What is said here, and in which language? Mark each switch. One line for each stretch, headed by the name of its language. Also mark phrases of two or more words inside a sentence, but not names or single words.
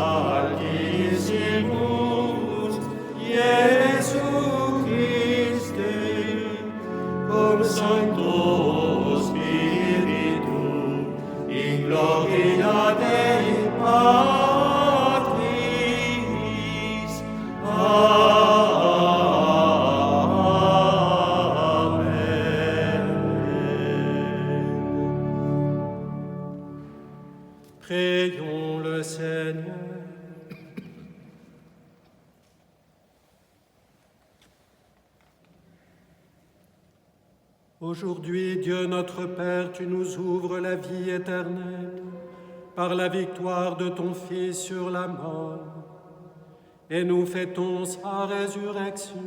Latin: altissimus, Iesu Christe, cum Sancto Spiritu, in gloria Dei Patris. Amen.
French: Prions le Seigneur. Aujourd'hui, Dieu notre Père, tu nous ouvres la vie éternelle par la victoire de ton Fils sur la mort, et nous fêtons sa résurrection.